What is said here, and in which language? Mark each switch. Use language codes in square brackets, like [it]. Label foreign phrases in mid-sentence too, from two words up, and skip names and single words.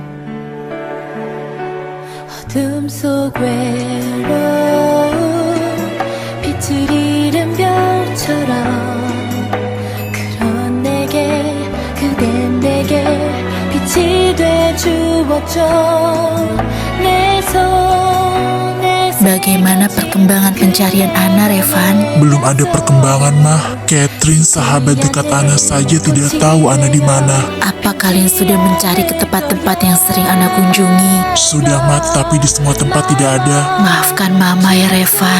[ko] 어둠 속 외로운 빛을 잃은 별처럼 그런 내게 그댄 내게 빛이 돼주었죠. 내 손에 [id] Bagaimana perkembangan pencarian Ana, Revan? Belum ada perkembangan, Mah. Catherine, sahabat dekat Ana saja tidak tahu Ana di mana. Apa kalian sudah mencari ke tempat-tempat yang sering Ana kunjungi? Sudah, Mat, tapi di semua tempat tidak ada. Maafkan Mama ya, Revan.